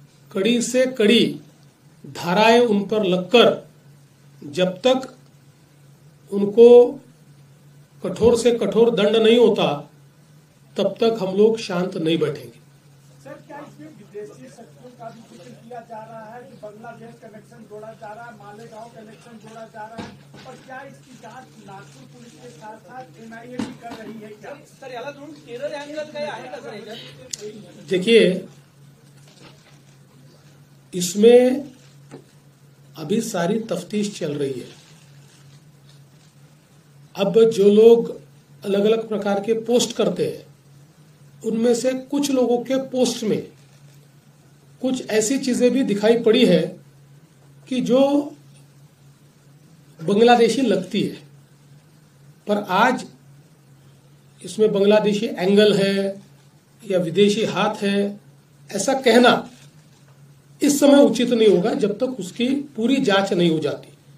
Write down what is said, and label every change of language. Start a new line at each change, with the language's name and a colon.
Hindi: कड़ी से कड़ी धाराएं उन पर लगकर जब तक उनको कठोर से कठोर दंड नहीं होता तब तक हम लोग शांत नहीं बैठेंगे। सर, क्या इसमें विदेशी शक्तियों का भी जिक्र किया जा रहा है कि बांग्लादेश कनेक्शन जोड़ा जा रहा है, मालेगांव कनेक्शन जोड़ा जा रहा है, और क्या इसकी जांच नागपुर पुलिस के साथ साथ एनआईए भी कर रही है क्या?
Marathi: सर, याला जोडून केरळ अँगल काय आहे का सर याच्यात?
Hindi: देखिए, इसमें अभी सारी तफ्तीश चल रही है। अब जो लोग अलग अलग प्रकार के पोस्ट करते हैं, उनमें से कुछ लोगों के पोस्ट में कुछ ऐसी चीजें भी दिखाई पड़ी है कि जो बांग्लादेशी लगती है, पर आज इसमें बांग्लादेशी एंगल है या विदेशी हाथ है, ऐसा कहना इस समय उचित नहीं होगा जब तक उसकी पूरी जांच नहीं हो जाती।